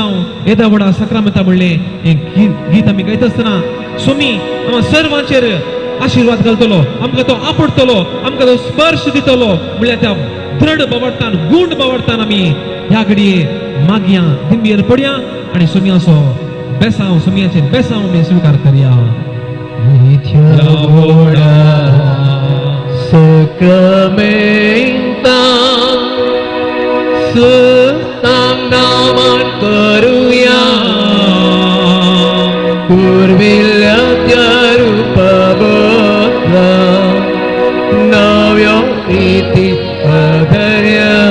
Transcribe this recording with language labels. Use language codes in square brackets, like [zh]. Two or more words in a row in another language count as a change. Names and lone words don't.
[kok] येदा व्हडा सक्रामेंता म्हणलें हें गीत आमी गायता आसतना सोमी आम्हा सर्वांचेर आशीर्वाद घालतलो, आमकां तो आपडतलो, आमकां तो स्पर्श दितलो. म्हळ्यार त्या दृढ बावडटान, गूंड बावडटान आमी ह्या घडये मागया, दिंबीर पडया आनी सुमयाचो बेसांव, सुमयाचे बेसांव आमी स्विकार करया. Sakramenta Sutangnaman karuya Purvilya Rupabodha Navya Iti Adharya